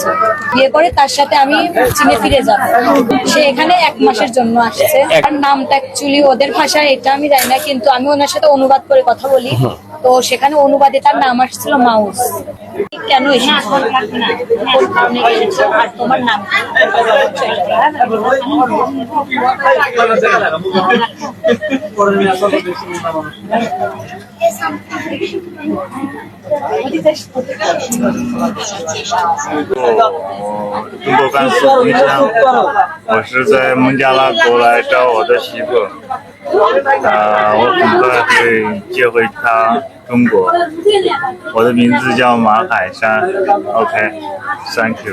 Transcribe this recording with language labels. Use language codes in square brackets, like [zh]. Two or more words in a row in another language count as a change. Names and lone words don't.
[bn] বিয়ে করে তার সাথে আমি চীনে ফিরে যাব। সে এখানে 1 মাসের জন্য আসছে। তার নামটা অ্যাকচুয়ালি ওদের ভাষায় এটা আমি জানি না, কিন্তু আমি ওনার সাথে অনুবাদ করে কথা বলি। তো সেখানে অনুবাদে তার নাম আসছিল মাউস। কেন এসেছো? কোন কারণে এসেছো? আর তোমার নাম কি? [zh] 中国甘肃萍乡，我是在孟加拉过来找我的媳妇，我很快会接回她中国。我的名字叫马海山 ，OK， [en] Thank you。